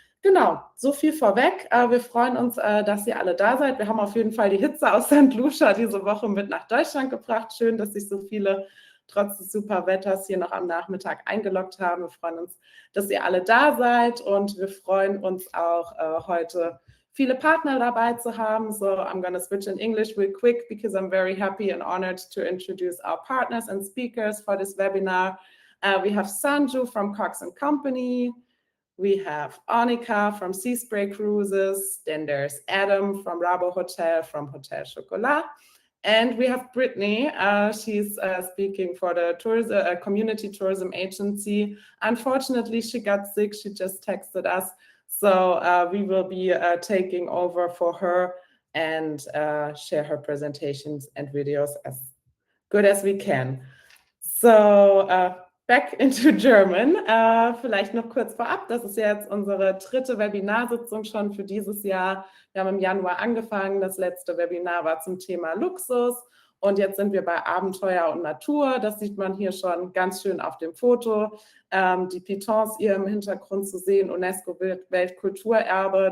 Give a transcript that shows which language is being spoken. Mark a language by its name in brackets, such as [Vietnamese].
[German] Genau, so viel vorweg. Wir freuen uns, dass ihr alle da seid. Wir haben auf jeden Fall die Hitze aus St. Lucia diese Woche mit nach Deutschland gebracht. Schön, dass sich so viele trotz des super Wetters hier noch am Nachmittag eingeloggt haben. Wir freuen uns, dass ihr alle da seid und wir freuen uns auch heute viele Partner dabei zu haben. [English] So I'm going to switch in English real quick because I'm very happy and honored to introduce our partners and speakers for this webinar. We have Sanju from Cox Company. We have Annika from Sea Spray Cruises. Then there's Adam from Rabo Hotel from Hotel Chocolat. And we have Brittany. She's speaking for the Community Tourism Agency. Unfortunately, she got sick. She just texted us. So we will be taking over for her and share her presentations and videos as good as we can. So back into German. [German] Vielleicht noch kurz vorab, das ist jetzt unsere 3. Webinarsitzung schon für dieses Jahr. Wir haben im Januar angefangen, das letzte Webinar war zum Thema Luxus und jetzt sind wir bei Abenteuer und Natur. Das sieht man hier schon ganz schön auf dem Foto. Die Pitons hier im Hintergrund zu sehen, UNESCO-Weltkulturerbe.